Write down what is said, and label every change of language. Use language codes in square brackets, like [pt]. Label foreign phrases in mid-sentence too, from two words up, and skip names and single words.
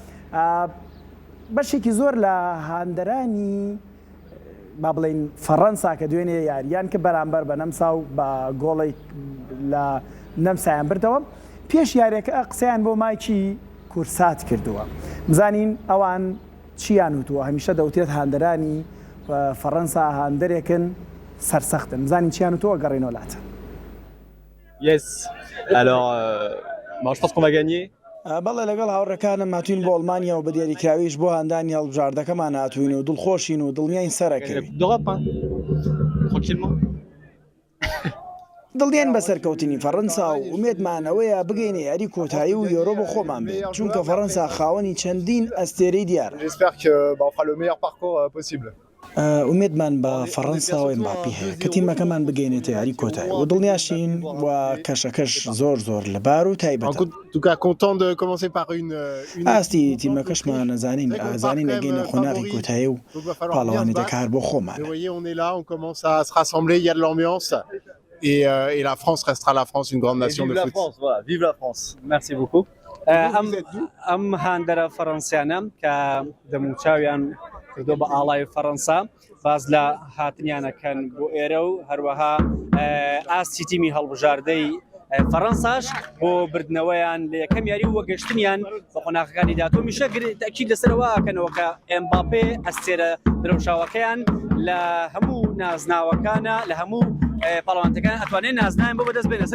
[ckb] بەشێکی زۆر لە هاندەرانی با بڵین فەڕەنسا کە دوێنێ یاریان کە بەرامبەر بە نەمسا و بە گۆڵی لە نەمسایان بردەوە پێش یاریەکە قسەیان بۆ مایکی کورسات کردووە. بزانین ئەوان چیان وتووە هەمیشە دەوتێت هاندەرانی فەڕەنسا هاندەرێکن سەرسەختن بزانین چیان وتووە گەڕێنەوە لاتە. Yes. [fr] Alors, je pense qu'on va gagner. [ckb] بەڵێ لەگەڵ هاوڕەکانم هاتوین بۆ ئەڵمانیا و بە دیاریکراویش بۆ هەندانی هەڵبژاردەکەمان هاتوین و دڵخۆشین و دڵنیاین سەرەکەوین. [fr] D'Europe, hein. Tranquillement. [ckb] دڵنیان بە سەرکەوتنی فەڕەنسا و ئومێدمانەوەیە بگەینە یاری کۆتایی و یۆرۆ بۆ خۆمان بێت چونکە فەڕەنسا خاوەنی چەندین ئەستێرەی دیارە. [fr] J'espère que on fera le meilleur parcours possible. [ckb] ئومێدمان بە فەڕەنسا و ئێمباپی هەیە کە تیمەکەمان بگەینێتە یاری کۆتایی و دڵنیاشین و کەشەکەش زۆر لەبار و تایبەت. [fr] En tout cas content de commencer par une [ckb] ئاستی تیمەکەشمان ئازانین نەگەینە خۆناغی کۆتایی و پاڵەوانی دەکار بۆ خۆمان. [fr] Vous voyez on est là on commence à se rassembler il y a de l'ambiance et la France restera la France une grande nation de foot. Vive la France, voilà, vive la France. Merci beaucoup. [ckb] Am هاندەرە فەڕەنسیانە کە دەموچاویان کردو بە ئاڵای فەڕەنسا باز لە هاتنیانەکەن بۆ ئێرە و هەروەها ئاستی تیمی هەڵبژاردەی فەڕەنساش بۆ بردنەوەیان لە یەکەم یاری و وەگەشتنیان بە قۆناغەکانی داتۆ میشە تاکید لەسەرەوە ئەکەنەوە کە ئێمباپێ ئەستێرە درەوشاوەکەیان لە هەموو نازناوەکانە لە هەموو پاڵەوانتەکان ئەتوانێت نازناویان بۆ بەدەست بێنە.